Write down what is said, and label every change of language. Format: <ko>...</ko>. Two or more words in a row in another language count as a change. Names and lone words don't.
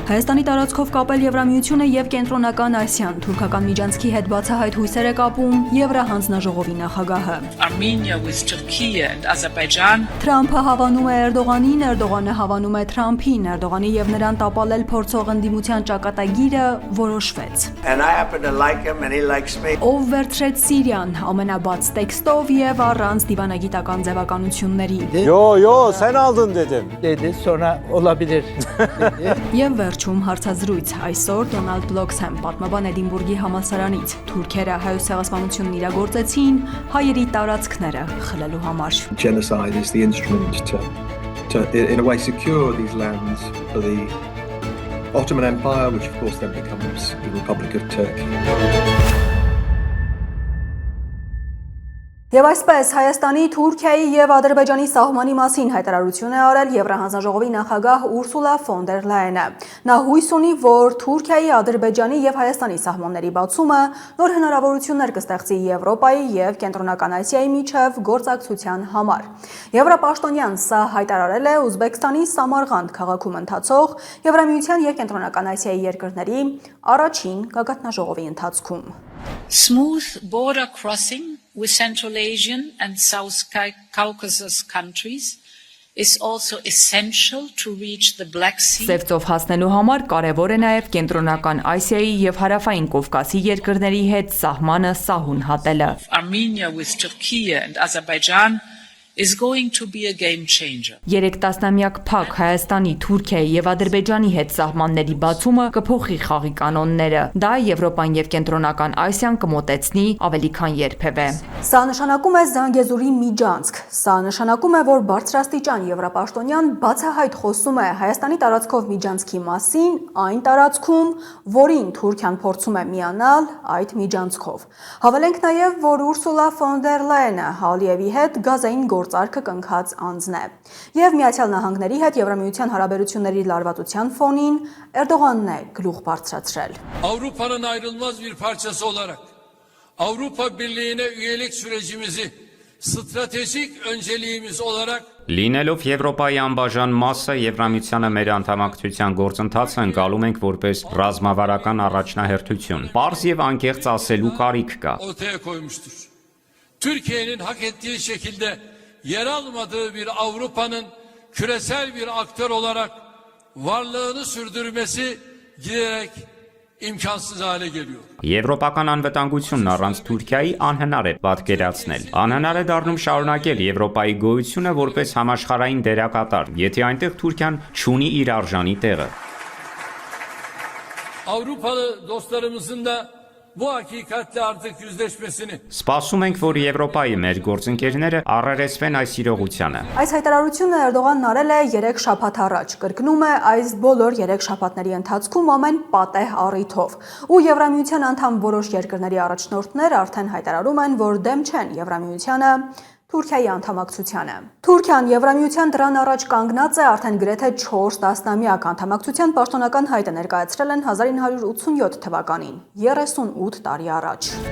<hy>Հայաստանի տարածքով կապել Եվրամիությունը եւ Կենտրոնական Ասիան թուրքական միջանցքի հետ բացահայտ հույսեր է կապում Եվրահանձնաժողովի նախագահը։</hy> <en>Armenia with Turkey and Azerbaijan.</en> <hy>Թրամփը հավանում է Էրդողանին, Էրդողանը հավանում է Թրամփին, Էրդողանի եւ նրան տապալել փորձող ընդդիմության ճակատագիրը որոշվեց։</hy> <en>And I happen to like him and he likes me.</en> <hy>Ով վերցրեց Սիրիան ամենաբաց տեքստով եւ առանց դիվանագիտական ձևականությունների։</hy> <tr>Yo, sen aldın dedim. Dedi sonra olabilir.</tr> <hy>Եվ վերջում հարցազրույց այսօր Դոնալդ Բլոքսհեմ պատմաբան Էդինբուրգի համալսարանից թուրքերը հայոց ցեղասպանությունն իրագործեցին հայերի տարածքները խլելու համար։</hy> <en>Genocide is the instrument to in a way secure these lands for the Ottoman Empire, which of course then becomes the Republic of Turkey.</en> <hy>Եվ այսպես Հայաստանի, Թուրքիայի եւ Ադրբեջանի սահմանի մասին հայտարարություն է արել Եվրահանձնաժողովի նախագահ Ուրսուլա ֆոն դեր Լայենը։ Նա հույս ունի, որ Թուրքիայի, Ադրբեջանի եւ Հայաստանի սահմանների բացումը նոր հնարավորություններ կստեղծի Եվրոպայի եւ Կենտրոնական Ասիայի միջև գործակցության համար։ Եվրապաշտոնյան սա հայտարարել է Ուզբեկստանի Սամարղանդ քաղաքում ընթացող Եվրամիության եւ Կենտրոնական Ասիայի երկրների առաջին գագաթնաժողովի ընթացքում։</hy> <en>Smooth border crossing with Central Asian and South Caucasus countries is also essential to reach the Black Sea.</en> <hy>Սևծով հասնելու համար կարևոր է նաև Կենտրոնական Ասիայի եւ Հարավային Կովկասի երկրների հետ սահմանը սահուն հատելը։</hy> <en>Armenia with Turkey and Azerbaijan is going to be a game changer.</en> <hy>3 տասնամյակ փակ Հայաստանի, Թուրքիայի եւ Ադրբեջանի հետ սահմանների բացումը կփոխի խաղի կանոնները։ Դա Եվրոպան եւ Կենտրոնական Ասիան կմոտեցնի ավելի քան երբևէ։ Սա նշանակում է Զանգեզուրի միջանցք։ Սա նշանակում է, որ բարձրաստիճան Եվրապաշտոնյան բացահայտ խոսում է Հայաստանի տարածքով միջանցքի մասին, այն տարածքում, որին Թուրքիան փորձում է միանալ այդ միջանցքով։ Հավելենք նաեւ, որ Ուրսուլա ֆոն դեր Լայենը Ալիևի հետ գազային գործարքը կնքած անձն է։ Եվ Միացյալ Նահանգների հետ Եվրամիության հարաբերությունների լարվածության ֆոնին Էրդողանն է գլուխ բարձրացրել։</hy> <tr>Avrupa'nın ayrılmaz bir parçası olarak Avrupa Birliği'ne üyelik sürecimizi stratejik önceliğimiz olarak</tr> <hy>Լինելով Եվրոպայի անբաժան մասը Եվրամիությանը մեր անդամակցության գործընթացը ընկալում ենք որպես ռազմավարական առաջնահերթություն։ Պարզ եւ անկեղծ ասելու կարիք կա։</hy> <tr>Ortaya koymuştur. Türkiye'nin hak ettiği şekilde yer almadığı bir Avrupa'nın küresel bir aktör olarak varlığını sürdürmesi giderek imkansız hale geliyor.</tr> <hy>Եվրոպական անվտանգությունն առանց Թուրքիայի անհնար է պատկերացնել։ Անհնար է դառնում շարունակել Եվրոպայի գոյությունը որպես համաշխարհային դերակատար, եթե այնտեղ Թուրքիան չունի իր արժանի տեղը։</hy> <tr>Avrupalı dostlarımızın da bu hakikatle artık yüzleşmesini.</tr> <hy>Սպասում ենք, որ Եվրոպայի մեր գործընկերները առերեսվեն այս իրողությանը։ Այս հայտարարությունը Էրդողանն արել է 3 շաբաթ առաջ։ Կրկնում է այս բոլոր 3 շաբաթների ընթացքում ամեն պատեհ առիթով։ Ու Եվրամիության անդամ որոշ երկրների առաջնորդներ արդեն հայտարարում են, որ դեմ չեն Եվրամիությանը Թուրքիայի անդամակցությանը։ Թուրքիան Եվրամիության դրան առաջ կանգնած է արդեն գրեթե 4 տասնամյակ անդամակցության պաշտոնական հայտը ներկայացրել են 1987 թվականին, 38 տարի առաջ։</hy>